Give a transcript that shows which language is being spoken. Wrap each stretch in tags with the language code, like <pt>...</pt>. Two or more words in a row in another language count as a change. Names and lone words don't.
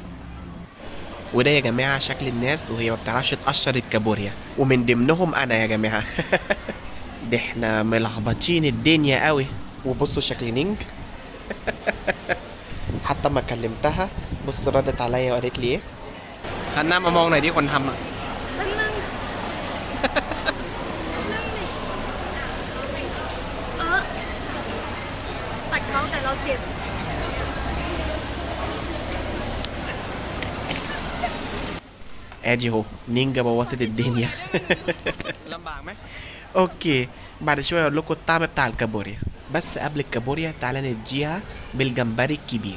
<ar>وده يا جماعه شكل الناس وهي ما بتعرفش تقشر الكابوريا، ومن ضمنهم انا يا جماعه. ده احنا ملخبطين الدنيا قوي. وبصوا شكل نينج. حتى ما كلمتها بص ردت عليا وقالت لي ايه؟</ar> <th>หันหน้ามามองหน่อยดิคนทำอ่ะ แป๊บนึงเออ</th> <ar>ادي اهو نينجا بوظت الدنيا. لمبع ما اوكي، بعد شويه اقول لكم الطعم بتاع الكابوريا. بس قبل الكابوريا تعالى نديها بالجمبري الكبير.</ar>